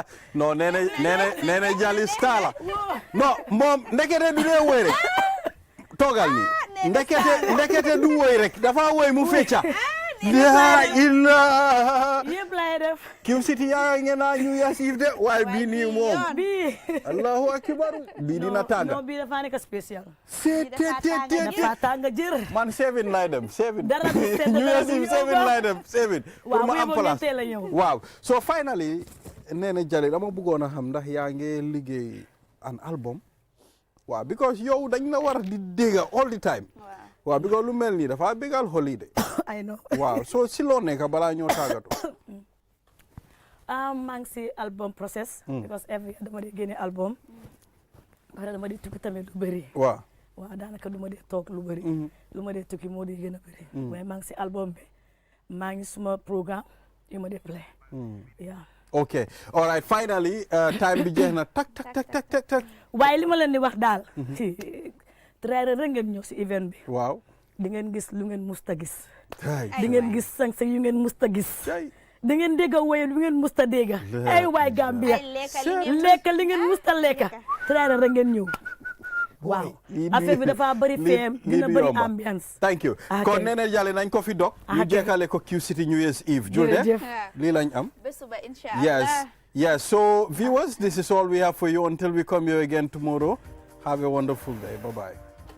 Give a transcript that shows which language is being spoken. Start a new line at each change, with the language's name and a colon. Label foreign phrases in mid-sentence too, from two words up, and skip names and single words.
Wolof: non Nene Jali star la non moom ndekete du dee woy rek toogal ni ndekete du woy rek dafa woy mu fecca la ilaha yëpp laay def QCity yaa ngeen naa New Year's Eve de waaye bii nii moom bii
Arabic: allahu akbar
Wolof: bii dina tànga non bii dafa nekk spécial dafa tànga jër man 7 lay dem 7 dara du sedd
English: New
Wolof: dara
English: Year's
Wolof: du Eve 7 lay dem 7 pour ma am place teel a ñëw waaw
English: so finally
Wolof: Nene Jali dama bëggoon a xam ndax yaa ngi liggéey
English: an album
Wolof: waaw because yow dañ la war di dégga
English: all the time
Wolof: waaw because lu mel nii dafa bégal holiday
English: I know
Wolof: waaw so si loo nekk balaa ñoo tàggatu maa ngi si
English: album process because every year
Wolof: dama dee génne album pare dama dee tukki tamit lu bëri waaw daanaka du ma dee toog lu bëri lu ma dee tukki moo di gën a bëri mais maa ngi si album bi maa ngi suma programme yu ma dee play
English: ok all right finally time
Wolof: bi jeex na tak waaye li ma leen di wax daal très rek ngeen ñëw si event bi waaw di ngeen gis lu ngeen musta gis di ngeen gis sanse yu ngeen musta gis di ngeen dégg woye lu ngeen musta dégg ay waay Gambia lekk li ngeen musta lekk très rek ngeen ñëw waaw affaire bi dafa bëri feem dina bëri ambiance
English: thank you
Wolof: kon Nene Jali nañ ko fi dog ñu jekkale ko QCity New Year's Eve julde lii lañ am
English: yes so viewers this is all we have for you until we come here again tomorrow have a wonderful day bye bye